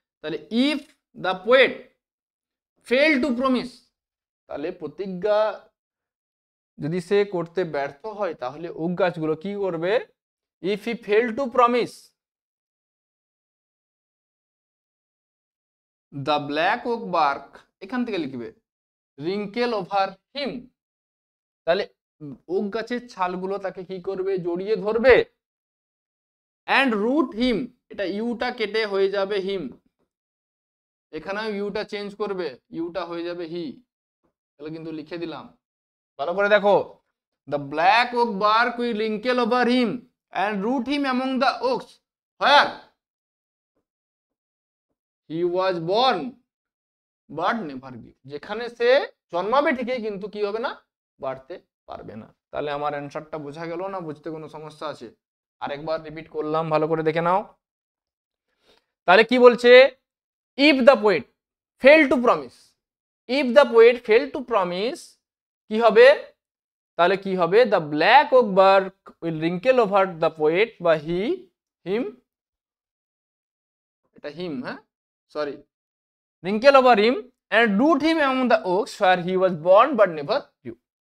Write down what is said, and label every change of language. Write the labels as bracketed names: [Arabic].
[Bangla] তাহলে [English] if the poet failed to promise, [Bangla] তাহলে প্রতিজ্ঞা যদি সে করতে ব্যর্থ হয় তাহলে ওক গাছগুলো কি করবে, [English] if he failed to promise the black oak bark, [Bangla] এখান থেকে লিখবে [English] wrinkle over him, [Bangla] তাহলে ওক গাছের ছালগুলো তাকে কি করবে, জড়িয়ে ধরবে। [English] and root him, [Bangla] এটা ইউটা কেটে হয়ে যাবে হিম, এখানেও ইউটা চেঞ্জ করবে, ইউটা হয়ে যাবে হি। তাহলে কিন্তু লিখে দিলাম, ভালো করে দেখো, [English] the black oak bark will wrinkle over him and root him among the oaks where he was born but never grew, [Bangla] যেখানে সে জন্মাবে ঠিকই কিন্তু কি হবে না, বাড়তে পারবে না। তাহলে আমার অ্যানসারটা বোঝা গেল না, বুঝতে কোনো সমস্যা আছে? আরেকবার রিপিট করলাম, ভালো করে দেখে নাও। তাহলে কি বলছে, [English] if the poet fail to promise, if the poet fail to promise [Bangla] কি হবে, তাহলে কি হবে, [English] the black oak bark will wrinkle over the poet বা him, [Bangla] এটা হিম, হ্যাঁ sorry, [English] Wrinkle over him and root him among the oaks where he was born but never grew।